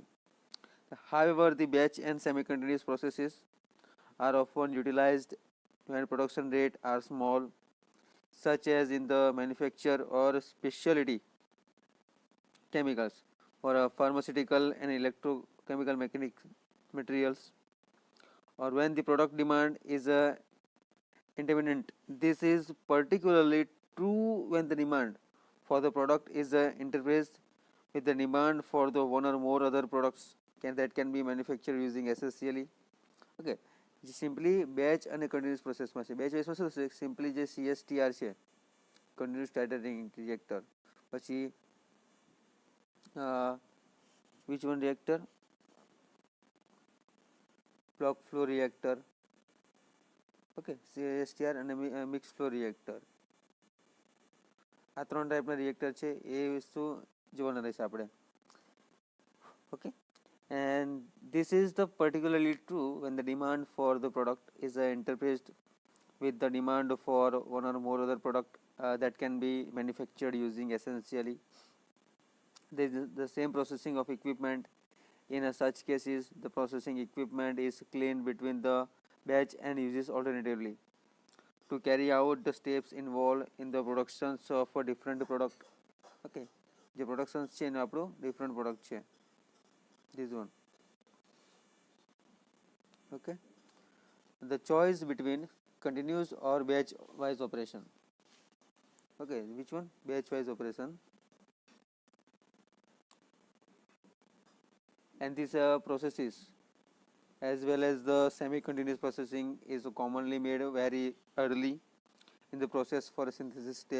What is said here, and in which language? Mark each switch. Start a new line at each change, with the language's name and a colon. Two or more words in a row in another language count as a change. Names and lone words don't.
English: However, the batch and semi-continuous processes are often utilized when production rate are small, such as in the manufacture or specialty chemicals or pharmaceutical and electrochemical materials, or when the product demand is intermittent. This is particularly true when the demand for the product is interfaced with the demand for the one or more other products that can be manufactured using essentially. Okay, simply batch and continuous process
Gujarati: માં છે. batch માં શું છે? simply જે CSTR છે,
English: continuous titering reactor. પછી which one reactor? plug flow reactor. Okay, CSTR and mixed flow reactor.
Gujarati: આ ત્રણ ટાઈપના રિએક્ટર છે, એ વસ્તુ જોવાના રહેશે આપણે. ઓકે,
English: and this is the particularly true when the demand for the product is interfaced with the demand for one or more other product that can be manufactured using essentially the same processing of equipment. In such cases, the processing equipment is cleaned between the batch and uses alternatively. to carry out the steps involved in the productions of a different product. Okay, the productions
Gujarati: છે એનું આપણું
English: different product છે, this one. Okay, the choice between continuous or batch wise operation. Okay, which one? Batch wise operation. And these processes as well as the semi-continuous processing is commonly made very early in the process for a synthesis step.